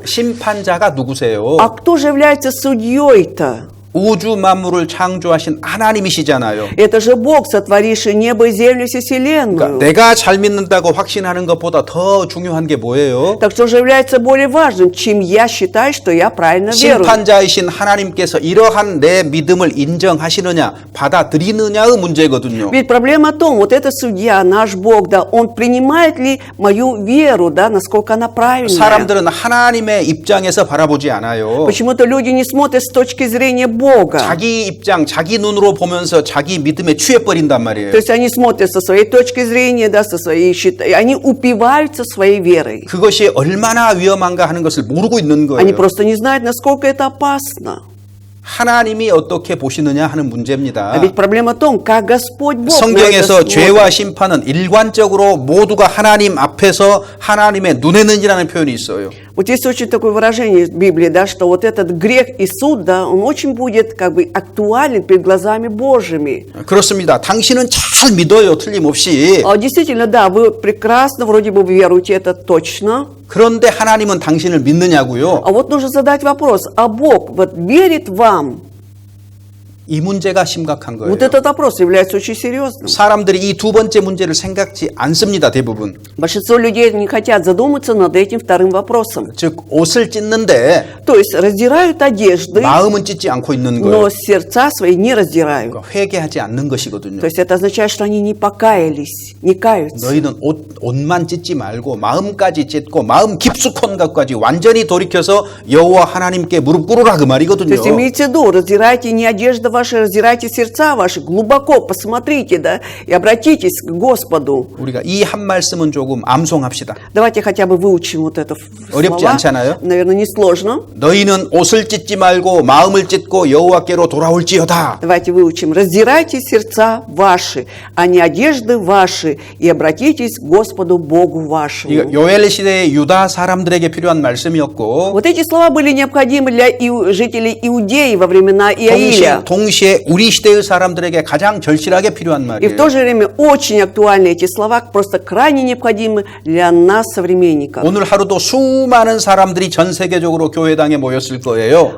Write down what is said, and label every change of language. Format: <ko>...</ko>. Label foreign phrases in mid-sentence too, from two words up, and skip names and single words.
<ko>심판자가 누구세요?</ko> <ru>А кто же является судьей-то?</ru> <ko>우주 만물을 창조하신 하나님이시잖아요.</ko> <ru>Это же Бог, сотворивший небо и землю и всю вселенную.</ru> <ko>그러니까 내가 잘 믿는다고 확신하는 것보다 더 중요한 게 뭐예요?</ko> <ru>Так что же является более важным, чем я считаю, что я правильно верую?</ru> <ko>심판자이신 하나님께서 이러한 내 믿음을 인정하시느냐, 받아들이느냐의 문제거든요.</ko> <ru>Ведь проблема в том, вот это судья, наш Бог, да, он принимает ли мою веру, да, насколько она правильная?</ru> <ko>사람들은 하나님의 입장에서 바라보지 않아요.</ko> <ru>Почему-то люди не смотрят с точки зрения Бога.</ru> <ko>자기 입장, 자기 눈으로 보면서 자기 믿음에 취해버린단 말이에요.</ko> <ru>То есть они смотрят со своей точки зрения, да, со своей они упиваются своей верой.</ru> <ko>그것이 얼마나 위험한가 하는 것을 모르고 있는</ko> <ru>Они</ru> <ko>거예요.</ko> <ru>просто не знают, насколько это опасно.</ru> <ko>하나님이 어떻게 보시느냐 하는</ko> <ru>А</ru> <ko>문제입니다.</ko> <ru>ведь проблема в том, как Господь Бог на это</ru> <ko>성경에서</ko> <ru>смотрит.</ru> <ko>죄와 심판은 일관적으로 모두가 하나님 앞에서 하나님의 눈에는이라는 표현이 있어요.</ko> <ru>Вот есть очень такое выражение в Библии, да, что вот этот грех и суд, да, он очень будет как бы актуален перед глазами Божьими.</ru> <ko>그렇습니다. 당신은 잘 믿어요. 틀림없이.</ko> <ru>Действительно, да, вы прекрасно, вроде бы веруете, это точно.</ru> <ko>그런데 하나님은 당신을 믿느냐고요?</ko> <ru>А вот нужно задать вопрос, а Бог вот верит вам?</ru> <ko>이 문제가 심각한 거예요.</ko> <ru>Вот этот вопрос является очень серьезным.</ru> <ko>사람들이 이 두 번째 문제를 생각지 않습니다. 대부분.</ko> <ru>Большинство людей не хотят задуматься над этим вторым вопросом.</ru> <ko>즉 옷을 찢는데</ko> <ru>То есть раздирают одежды,</ru> <ko>마음은 찢지 않고 있는</ko> <ru>но</ru> <ko>거예요.</ko> <ru>сердца свои не раздирают.</ru> <ko>그러니까 회개하지 않는 것이거든요.</ko> <ru>То есть это означает, что они не покаялись, не каются.</ru> <ko>너희는 옷만 찢지 말고 마음까지 찢고 마음 깊숙한 것까지 완전히 돌이켜서 여호와 하나님께 무릎 꿇으라 그</ko> <ru>То</ru> <ko>말이거든요.</ko> <ru>есть имейте в виду, раздирайте не одежды ваши, раздирайте сердца ваши, глубоко посмотрите, да, и обратитесь к Господу.</ru> <ko>우리가 이 한 말씀은 조금 암송합시다.</ko> <ru>Давайте хотя бы выучим вот это</ru> <ko>어렵지</ko> <ru>слова.</ru> <ko>않잖아요?</ko> <ru>Наверное, несложно.</ru> <ko>너희는 옷을 찢지 말고 마음을 찢고 여호와께로 돌아올지어다.</ko> <ru>Давайте выучим. Раздирайте сердца ваши, а не одежды ваши, и обратитесь к Господу Богу вашему.</ru> <ko>이거 요엘 시대의 유다 사람들에게 필요한 말씀이었고</ko> <ru>Вот эти слова были необходимы для жителей Иудеи во времена Иаиля.</ru> <ko>동시에 우리 시대의 사람들에게 가장 절실하게 필요한</ko> <ru>И в</ru> <ko>말이에요.</ko> <ru>то же время очень актуальны эти слова, просто крайне необходимы для нас, современников.</ru> <ko>오늘 하루도 수많은 사람들이 전 세계적으로 교회당에 모였을 거예요.</ko>